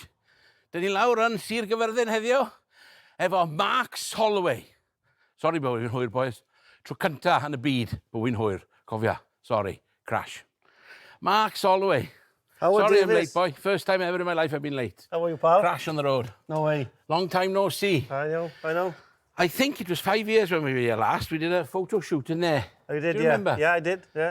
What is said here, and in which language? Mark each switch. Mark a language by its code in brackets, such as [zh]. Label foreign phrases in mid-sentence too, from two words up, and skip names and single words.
[cy] Dyn ni lawr yn Sir Gyfyrddin heddiw efo Mark Solloway. Sorry bod fi'n hwyr, boys. Tro cynta yn y byd bod fi'n hwyr. Cofia, [en] sorry, crash. Mark Solloway. Howard Sorry Davies. I'm late, boy. First time ever in my life I've been late. How are you, pal? Crash on the road. No way. Long time no see. I know. I think it was 5 years when we were here last. We did a photo shoot in there. Oh, you did, Do you remember? Yeah, I did, yeah.